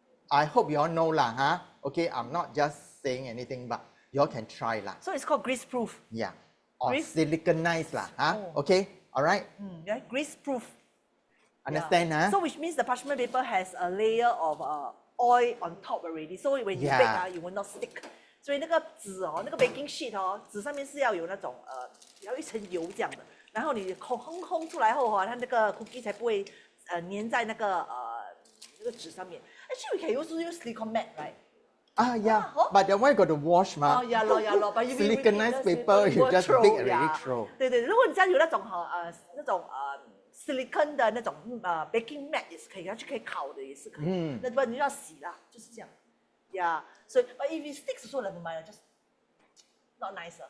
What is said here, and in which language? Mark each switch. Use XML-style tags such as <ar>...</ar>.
<en>I hope you all know lah, huh? Okay, I'm not just saying anything, but you all can try lah. So it's called grease-proof. Yeah. Or Grease? siliconized lah, huh? Oh. Okay, all right? Yeah, grease-proof. Understand, huh? So which means the parchment paper has a layer of oil on top already. So when you Yeah. bake, you will not stick.</en> <zh>所以那个纸那个 baking sheet 纸上面是要有那种要一层油这样的，然后你烘出来后它那个 cookie 才不会粘在那个纸上面。</zh> <en>Actually, we can also use silicone mat, right? Yeah, but that one got to wash ma. Yeah, but you Siliconized paper, you just bake already throw.</en> <zh>对，如果你家有那种那种silicon 的那种baking mat 也是可以，它就可以烤的也是可以。那不然你就要洗啦，就是这样。</zh> <en>Yeah, so but if it sticks also never mind, just not nice.</en>